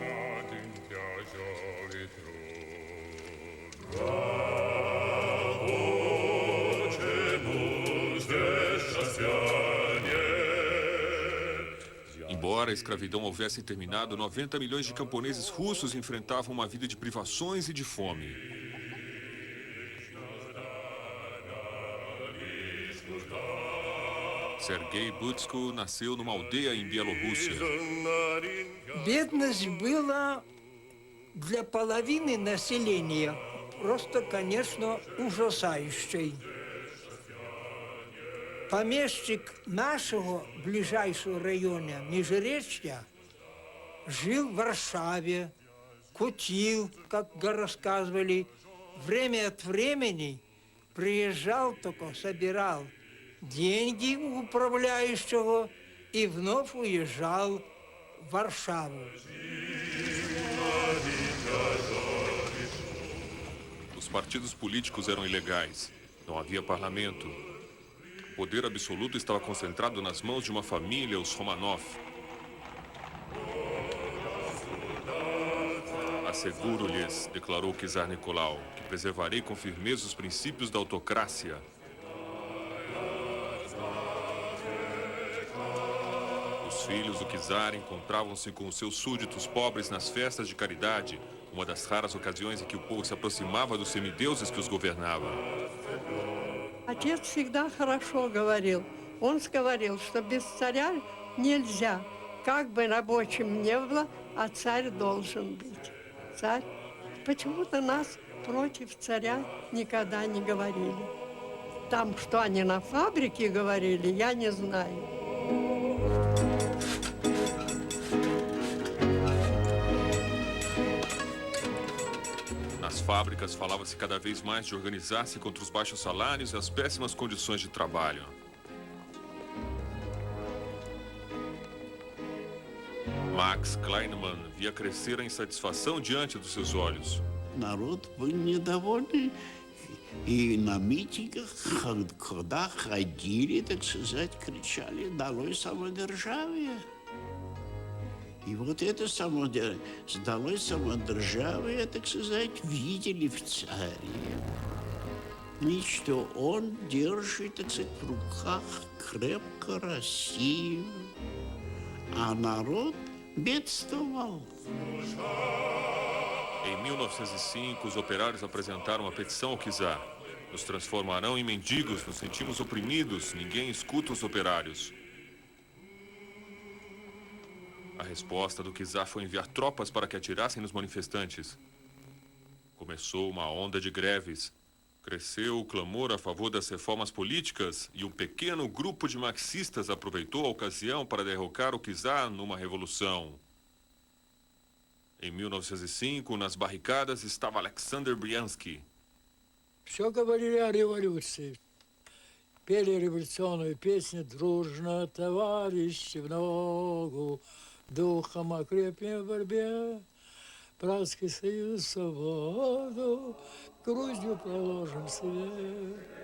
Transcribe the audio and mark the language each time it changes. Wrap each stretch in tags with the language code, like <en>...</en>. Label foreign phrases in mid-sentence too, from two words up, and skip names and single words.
<pt>Embora a escravidão houvesse terminado, 90 milhões de camponeses russos enfrentavam uma vida de privações e de fome. Sergei Butsko nasceu numa aldeia em Bielorrússia.</pt> <ru>Бедность была для половины населения просто, конечно, ужасающей. Помещик нашего ближайшего района, Межиречья, жил в Варшаве, кутил, как рассказывали, время от времени приезжал, только собирал деньги у управляющего и вновь уезжал в Варшаву.</ru> <pt>Os partidos políticos eram ilegais. Não havia parlamento. O poder absoluto estava concentrado nas mãos de uma família, os Romanov. Asseguro-lhes, declarou Czar Nicolau, que preservarei com firmeza os princípios da autocracia. Os filhos do Czar encontravam-se com os seus súditos pobres nas festas de caridade, uma das raras ocasiões em que o povo se aproximava dos semideuses que os governavam.</pt> <ru>Отец всегда хорошо говорил. Он говорил, что без царя нельзя. Как бы рабочим не было, а царь должен быть. Царь. Почему-то нас против царя никогда не говорили. Там, что они на фабрике говорили, я не знаю.</ru> <pt>Nas fábricas, falava-se cada vez mais de organizar-se contra os baixos salários e as péssimas condições de trabalho. Max Kleinman via crescer a insatisfação diante dos seus olhos.</pt> <ru>Народ был недовольный. И на митингах, когда ходили, так сказать, кричали «Долой самодержавие!». И вот это «Долой самодержавие», так сказать, видели в царе. И что он держит, так сказать, в руках крепко Россию. А народ бедствовал.</ru> <pt>Em 1905, os operários apresentaram uma petição ao Czar. Nos transformarão em mendigos, nos sentimos oprimidos, ninguém escuta os operários. A resposta do Czar foi enviar tropas para que atirassem nos manifestantes. Começou uma onda de greves. Cresceu o clamor a favor das reformas políticas e um pequeno grupo de marxistas aproveitou a ocasião para derrocar o Czar numa revolução. Em 1905, nas barricadas, estava Alexander Bryansky.</pt> <ru>Все говорили о революции. Пели революционную песню «Дружно, товарищи, в ногу, духом окрепнем в борьбе, братский союз, свободу, грудью проложим себе».</ru>